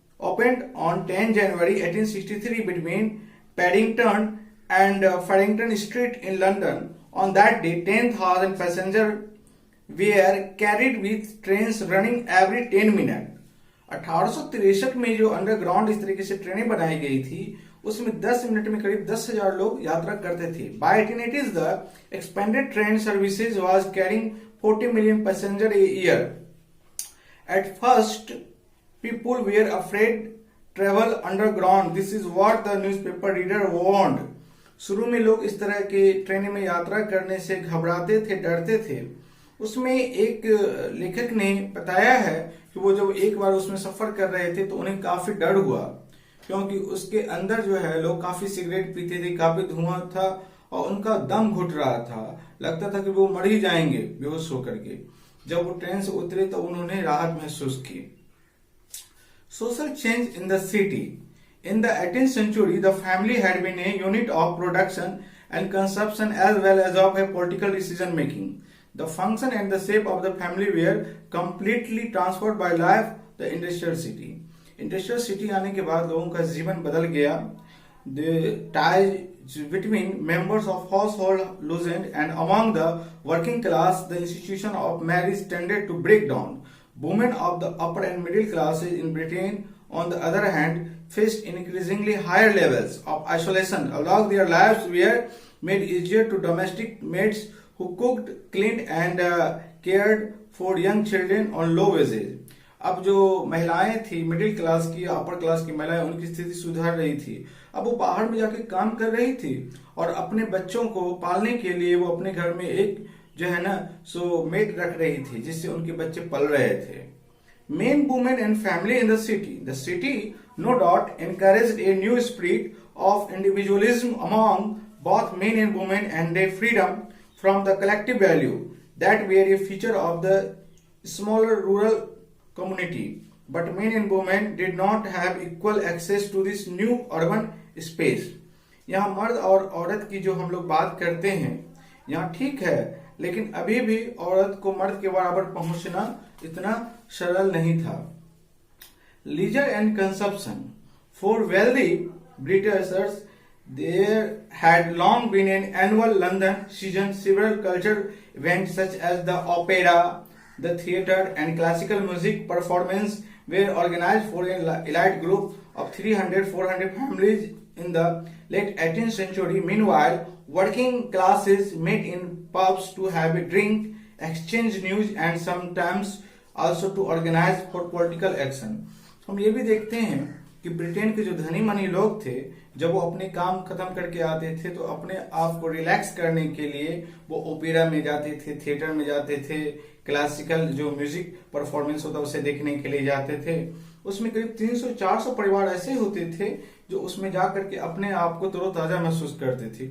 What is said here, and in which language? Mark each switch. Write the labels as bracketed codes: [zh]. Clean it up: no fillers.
[en] opened on 10 January 1863 between Paddington and Farrington Street in London. On that day, 10,000 passengers were carried with trains running every 10 minutes. [hi] 1863 में जो underground इस तरीके से ट्रेनें बनाई गई थी, उसमें 10 मिनट में करीब 10,000 लोग यात्रा करते थे. [en] By 1880s, the expanded train services was carrying 40 million passengers a year. At first, people were afraid travel underground. This is what the newspaper reader warned. [hi] शुरू में लोग इस तरह के ट्रेन में यात्रा करने से घबराते थे, डरते थे. उसमें एक लेखक ने बताया है कि वो जब एक बार उसमें सफर कर रहे थे तो उन्हें काफी डर हुआ, क्योंकि उसके अंदर जो है लोग काफी सिगरेट पीते थे, काफी धुआं था और उनका दम घुट रहा था. लगता था कि वो मर ही जाएंगे बेहोश होकर के. जब वो ट्रेन से उतरे तो उन्होंने राहत महसूस की. [en] Social change in the city. In the 18th century, the family had been a unit of production and consumption as well as of a political decision making. The function and the shape of the family were completely transformed by life, the industrial city. [hi] Industrial city आने के बाद लोगों का जीवन बदल गया. [en] The ties between members of household loosened, and among the working class, the institution of marriage tended to break down. Women of the upper and middle classes in Britain, on the other hand, faced increasingly higher levels of isolation. Along their lives were made easier to domestic maids who cooked, cleaned and cared for young children on low wages. [hi] अब जो महिलाएं थी middle class की, upper class की महिलाएं, उनकी स्थिति सुधार रही थी. अब वो बाहर में जाके काम कर रही थी और अपने बच्चों को पालने के लिए वो अपने घर में एक जो है ना सो मेड रख रही थी, जिससे उनके बच्चे पल रहे थे. [en] Men, women and family in the city. The city, no doubt, encouraged a new spirit of individualism among both men and women, and their freedom from the collective value that were a feature of the smaller rural community. But men and women did not have equal access to this new urban space. [hi] यहाँ मर्द और औरत की जो हम लोग बात करते हैं, यहाँ ठीक है, लेकिन अभी भी औरत को मर्द के बराबर पहुंचना इतना सरल नहीं था. [en] Leisure and consumption. For wealthy Britishers, there had long been an annual London season. Several cultural events such as the opera, the theatre and classical music performance were organized for an elite group of 300-400 families in the late 18th century. Meanwhile, working classes met in pubs to have a drink, exchange news and sometimes also to organize for political action. [hi] हम ये भी देखते हैं कि Britain के जो धनी money लोग थे, जब वो अपने काम खत्म करके आते थे तो अपने आप को रिलैक्स करने के लिए वो ओपेरा में जाते थे, थिएटर में जाते थे, क्लासिकल जो म्यूजिक परफॉर्मेंस होता है उसे देखने के लिए जाते थे. उसमें करीब 300-400 परिवार ऐसे होते थे जो उसमें जाकर के अपने आप को तरोताजा महसूस करते थे.